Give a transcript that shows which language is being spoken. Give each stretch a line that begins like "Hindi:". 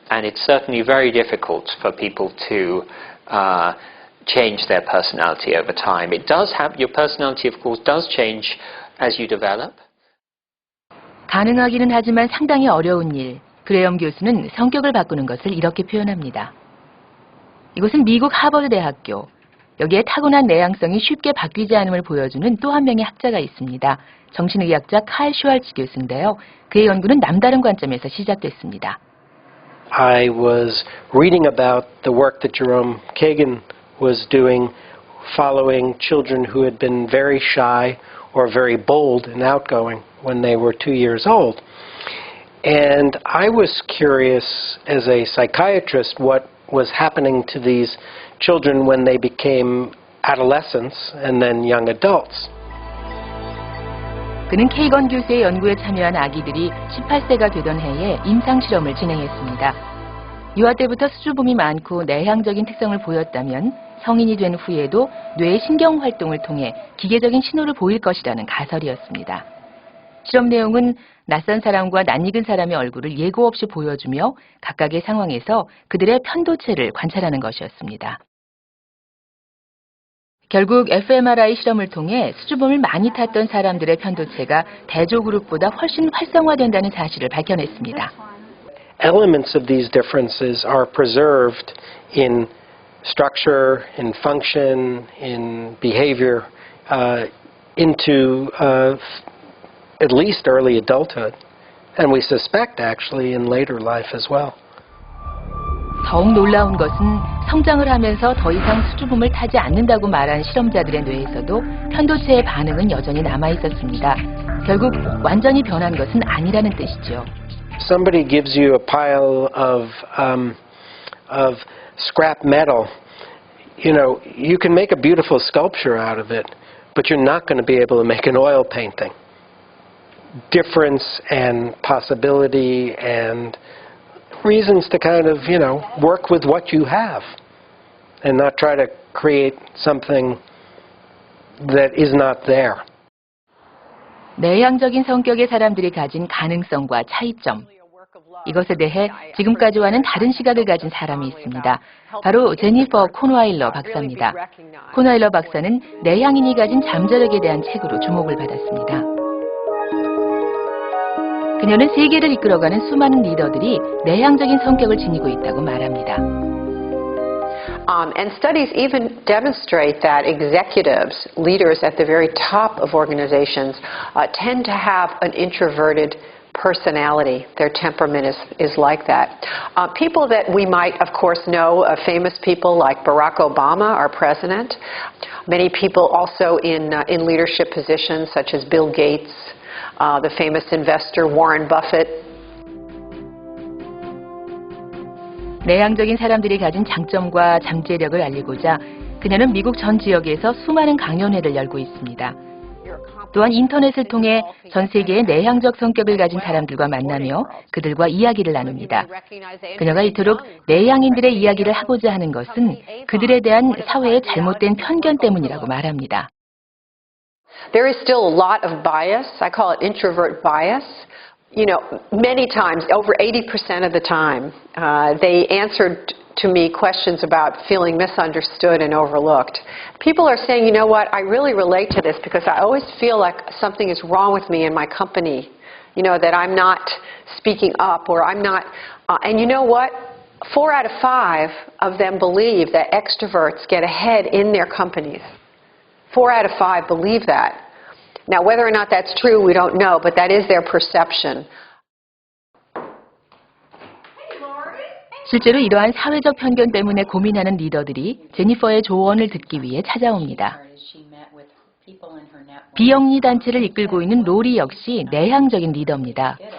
English: And it's certainly very difficult for people to change their personality over time. It does have, your personality of course does change as you develop.
Korean: 가능하기는 하지만 상당히 어려운 일. 그레이엄 교수는 성격을 바꾸는 것을 이렇게 표현합니다. 이곳은 미국 하버드 대학교. 여기에 타고난 내향성이 쉽게 바뀌지 않음을 보여주는 또 한 명의 학자가 있습니다. 정신의학자 칼 슈왈츠 교수인데요. 그의 연구는 남다른 관점에서 시작됐습니다.
English: I was reading about the work that Jerome Kagan was doing following children who had been very shy or very bold and outgoing when they were 2 years old. And I was curious as a psychiatrist what was happening to these children when they became adolescents and then young adults.
Korean: 그는 케이건 교수의 연구에 참여한 아기들이 18세가 되던 해에 임상실험을 진행했습니다. 유아 때부터 수줍음이 많고 내향적인 특성을 보였다면 성인이 된 후에도 뇌의 신경활동을 통해 기계적인 신호를 보일 것이라는 가설이었습니다. 실험 내용은 낯선 사람과 낯익은 사람의 얼굴을 예고 없이 보여주며 각각의 상황에서 그들의 편도체를 관찰하는 것이었습니다. 결국 fMRI 실험을 통해 수줍음을 많이 탔던 사람들의 편도체가 대조그룹보다 훨씬 활성화된다는 사실을 밝혀냈습니다.
English: Elements of these differences are preserved in structure, in function, in behavior, into at least early adulthood, and we suspect actually in later life as well.
Korean: 더욱 놀라운 것은 성장을 하면서 더 이상 수줍음을 타지 않는다고 말한 실험자들의 뇌에서도 편도체의 반응은 여전히 남아 있었습니다. 결국 완전히 변한 것은 아니라는 뜻이죠.
English: Somebody gives you a pile of scrap metal. You know, you can make a beautiful sculpture out of it, but you're not going to be able to make an oil painting. Difference and possibility and reasons to kind of, you know, work with what you have and not try to create something that is not there.
Korean: 내향적인 성격의 사람들이 가진 가능성과 차이점. 이것에 대해 지금까지와는 다른 시각을 가진 사람이 있습니다. 바로 제니퍼 코너와일러 박사입니다. 코너와일러 박사는 내향인이 가진 잠재력에 대한 책으로 주목을 받았습니다. 그녀는 세계를 이끌어가는 수많은 리더들이 내향적인 성격을 지니고 있다고 말합니다.
English: And studies even demonstrate that executives, leaders at the very top of organizations, tend to have an introverted personality. Their temperament is like that. People that we might, of course, know, famous people like Barack Obama, our president. Many people also in leadership positions, such as Bill Gates, the famous investor Warren Buffett.
Korean: 내향적인 사람들이 가진 장점과 잠재력을 알리고자 그녀는 미국 전 지역에서 수많은 강연회를 열고 있습니다. 또한 인터넷을 통해 전 세계의 내향적 성격을 가진 사람들과 만나며 그들과 이야기를 나눕니다. 그녀가 이토록 내향인들의 이야기를 하고자 하는 것은 그들에 대한 사회의 잘못된 편견 때문이라고 말합니다.
English: There is still a lot of bias. I call it introvert bias. You know, many times, over 80% of the time, they answered to me questions about feeling misunderstood and overlooked. People are saying, you know what, I really relate to this because I always feel like something is wrong with me in my company. You know, that I'm not speaking up or I'm not, and you know what? 4 out of 5 of them believe that extroverts get ahead in their companies. 4 out of 5 believe that. Now, whether or not that's true, we don't know, but that is their perception.
Korean: 실제로 이러한 사회적 편견 때문에 고민하는 리더들이 제니퍼의 조언을 듣기 위해 찾아옵니다. 비영리 단체를 이끌고 있는 로리 역시 내향적인 리더입니다.